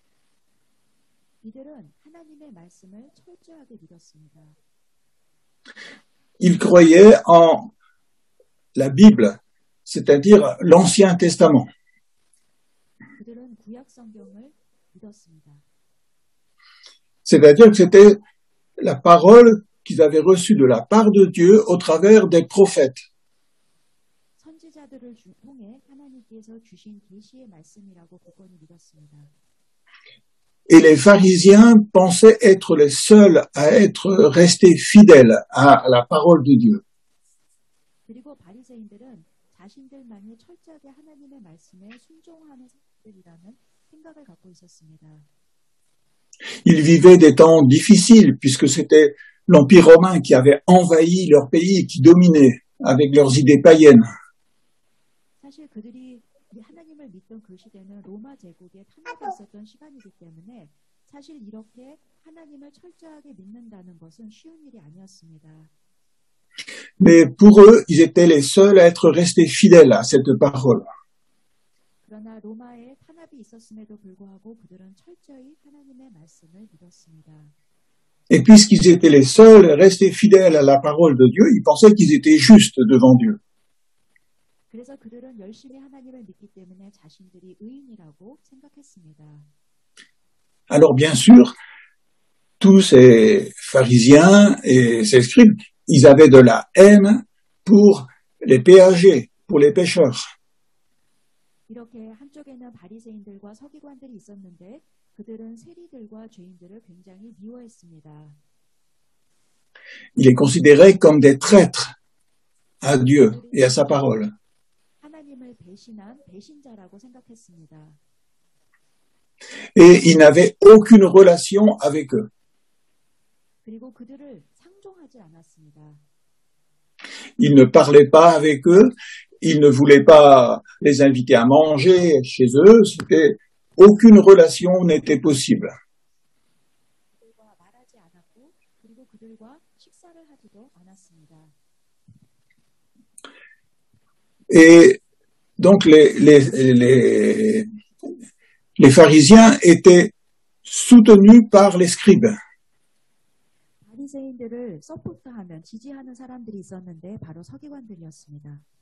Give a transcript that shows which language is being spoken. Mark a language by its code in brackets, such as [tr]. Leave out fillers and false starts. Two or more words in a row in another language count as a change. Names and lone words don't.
[ko] 이들은 하나님의 말씀을 철저하게 믿었습니다. [fr] Ils croyaient en la Bible, c'est-à-dire l'Ancien Testament. [ko] 그들은 구약 성경을 믿었습니다. [fr] C'est-à-dire que c'était la parole qu'ils avaient reçue de la part de Dieu au travers des prophètes. [ko] 선지자들을 통해 하나님께서 주신 계시의 말씀이라고 굳건히 믿었습니다. [fr] Et les pharisiens pensaient être les seuls à être restés fidèles à la parole de Dieu. [ko] 그리고 바리새인들은 자신들만이 철저하게 하나님의 말씀에 순종하는 사람들이라는 생각을 갖고 있었습니다. [fr] Ils vivaient des temps difficiles puisque c'était l'Empire romain qui avait envahi leur pays, qui dominait avec leurs idées païennes. [ko] 사실 그들이 하나님을 믿던 그 시대는 로마 제국에 탄압이 있었던 시간이기 때문에 사실 이렇게 하나님을 철저하게 믿는다는 것은 쉬운 일이 아니었습니다. [fr] Mais pour eux, ils étaient les seuls à être restés fidèles à cette parole. [ko] 그러나 로마의 탄압 탄압이 있었음에도 불구하고 그들은 철저히 하나님의 말씀을 믿었습니다. [fr] Et puisqu'ils étaient les seuls restés fidèles à la parole de Dieu, ils pensaient qu'ils étaient justes devant Dieu. [ko] 그래서 그들은 열심히 하나님을 믿기 때문에 자신들이 의인이라고 생각했습니다. [fr] Alors bien sûr, tous ces pharisiens et ces scribes, ils avaient de la haine pour les péagers, pour les pécheurs. [ko] 이렇게 한쪽에는 바리새인들과 서기관들이 있었는데 그들은 세리들과 죄인들을 굉장히 미워했습니다. [fr] Ils les considéraient comme des traîtres à Dieu et à sa parole. [ko] 하나님을 배신한 배신자라고 생각했습니다. [fr] Et ils n'avaient aucune relation avec eux. [ko] 그리고 그들을 상종하지 않았습니다. [fr] Ils ne parlaient pas avec eux, ils ne voulaient pas les inviter à manger chez eux, aucune relation n'était possible. [ko] 그들과 말하지 않았고 그리고 그들과 식사를 하지도 않았습니다. [fr] Et donc les pharisiens étaient soutenus par les scribes. [ko] 바리새인들을 서포트하는 지지하는 사람들이 있었는데 바로 서기관들이었습니다.